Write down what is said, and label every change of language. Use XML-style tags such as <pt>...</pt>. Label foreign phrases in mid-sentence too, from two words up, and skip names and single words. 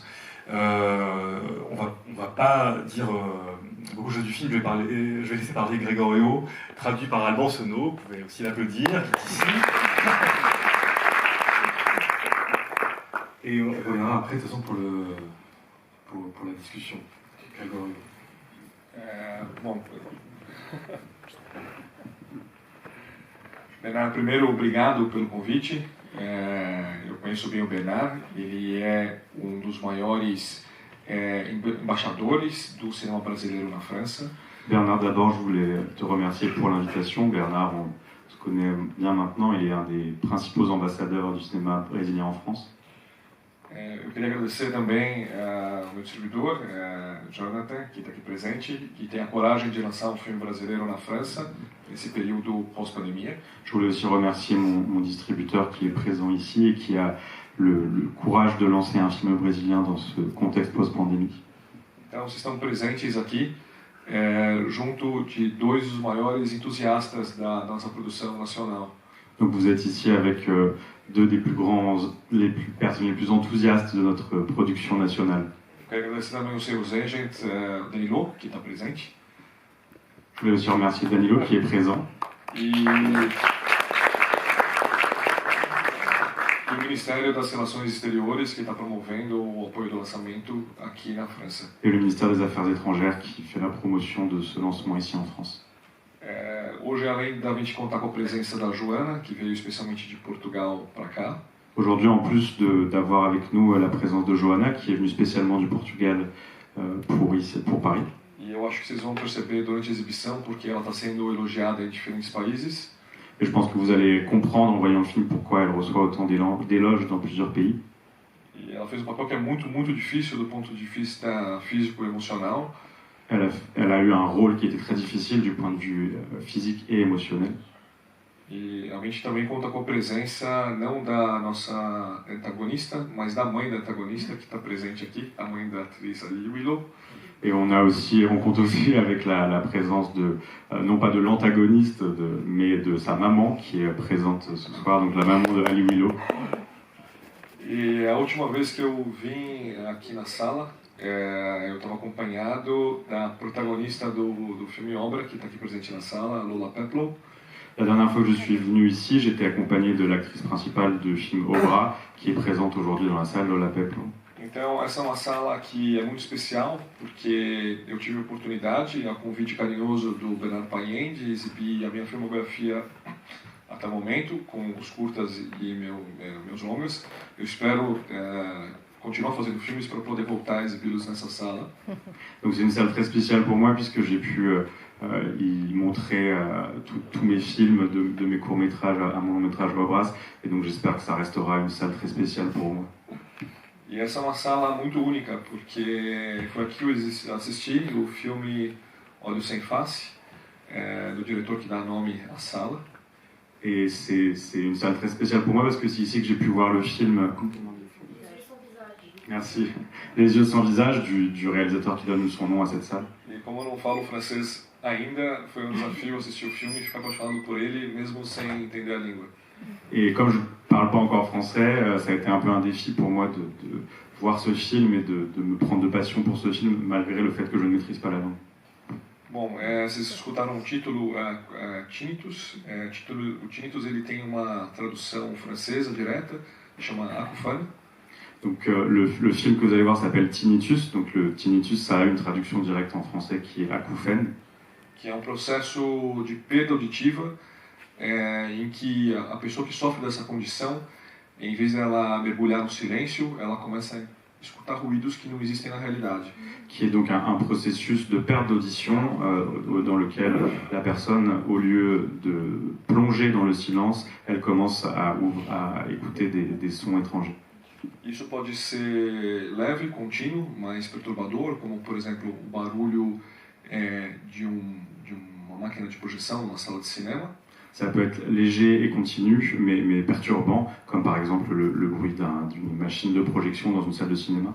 <fr>On va pas dire beaucoup de choses du film, je vais laisser parler Gregorio, traduit par Alban Sono, vous pouvez aussi l'applaudir, qui est ici. Et on reviendra après de toute façon pour la discussão. Gregorio.</fr> <pt>Bom, Bernardo, primeiro, obrigado pelo convite. Eu conheço bem o Bernardo, ele é dos maiores embaixadores do cinema brasileiro na França.</pt> <fr>Bernard, d'abord, je voulais te remercier pour l'invitation. Bernard, on se connaît bien maintenant, il est un des principaux ambassadeurs du cinéma brésilien en France.</fr> <pt>Eu queria agradecer também ao meu distribuidor, Jonathan, que está aqui presente, que tem a coragem de lançar filme brasileiro na França, nesse período pós-pandemia.</pt> <fr>Je voulais aussi remercier mon distributeur qui est présent ici et qui a le courage de lancer un film brésilien dans ce contexte post-pandémique.</fr> <pt>Então, vocês estão presentes aqui, junto de dois dos maiores entusiastas da nossa produção nacional.</pt> <fr>Donc vous êtes ici avec deux des personnes les plus enthousiastes de notre production nationale.</fr> <pt>Quero agradecer também o seu agent, Danilo, que está presente.</pt> <fr>Je voulais aussi remercier Danilo qui est présent.</fr> <pt>E o Ministério das Relações Exteriores, que está promovendo o apoio do lançamento aqui na França.</pt> <fr>Et le ministère des Affaires étrangères qui fait la promotion de ce lancement ici en France.</fr> <pt>Hoje, além da gente contar com a presença da Joana, que veio especialmente de Portugal para cá.</pt> <fr>Aujourd'hui, en plus d'avoir avec nous la présence de Johanna, qui est venue spécialement du Portugal pour Paris.</fr> <pt>E eu acho que vocês vão perceber durante a exibição, porque ela está sendo elogiada em diferentes países.</pt> <fr>Et je pense que vous allez comprendre en voyant le film pourquoi elle reçoit autant d'éloges dans plusieurs pays.</fr> <pt>E ela fez um papel que é muito, muito difícil do ponto de vista físico e emocional.</pt> <fr>Elle a eu un rôle qui était très difficile du point de vue physique et émotionnel.</fr> <pt>E a gente também conta com a presença não da nossa antagonista, mas da mãe da antagonista que está presente aqui, a mãe da atriz Ali Willow.</pt> <fr>Et on compte aussi avec la présence de, non pas de l'antagoniste, mais de sa maman qui est présente ce soir, donc la maman de Ali Willow.</fr> <pt>E a última vez que eu vim aqui na sala, eu estava acompanhado da protagonista do filme Obra, que está aqui presente na sala, Lola Peplow.</pt> <fr>La dernière fois que je suis venu ici, j'étais accompagné de l'actrice principale de film Obra, qui est présente aujourd'hui dans la salle, Lola Peplow.</fr> <pt>Então, essa é uma sala que é muito especial, porque eu tive a oportunidade, a convite carinhoso do Bernardo Payen, de exibir a minha filmografia até o momento, com os curtas e meus longas. Eu espero continuar fazendo filmes para poder voltar a exibi-los nessa sala.</pt> <fr>Donc c'est une salle très spéciale pour moi, puisque j'ai pu y montrer tous mes films, de mes courts-métrages à mon long-métrage Obras, et donc j'espère que ça restera une salle très spéciale pour moi.</fr> <pt>E essa é uma sala muito única, porque foi aqui que eu assisti o filme Olhos Sem Face, do diretor que dá nome à sala.</pt> <fr>Et c'est une salle très spéciale pour moi, parce que c'est ici que j'ai pu voir le film... Merci. Les yeux sans visage, du réalisateur qui donne son nom à cette salle.</fr> <pt>E como eu não falo francês ainda, foi um desafio assistir o filme e ficar apaixonado por ele, mesmo sem entender a língua.</pt> <fr>Et comme je ne parle pas encore français, ça a été un peu un défi pour moi de voir ce film et de me prendre de passion pour ce film, malgré le fait que je ne maîtrise pas la langue.</fr> <pt>Bom, vocês escutaram o título Tinnitus. O Tinnitus ele tem uma tradução francesa direta, chama acouphène.</pt> <fr>Donc le film que vous allez voir s'appelle Tinnitus. Donc le tinnitus, ça a une traduction directe en français qui est acouphène.</fr> <pt>Que é um processo de perda auditiva em que a pessoa que sofre dessa condição, em vez dela mergulhar no silêncio, ela começa a escutar ruídos que não existem na realidade.</pt> <fr>Qui est donc un processus de perte d'audition dans lequel la personne, au lieu de plonger dans le silence, elle commence à écouter des sons étrangers.</fr> <pt>Isso pode ser leve, contínuo, mas perturbador, como por exemplo o barulho de uma máquina de projeção numa sala de cinema.</pt> <fr>Ça peut être léger et continu, mais perturbant, comme par exemple le bruit d'une machine de projection dans une salle de cinéma.</fr>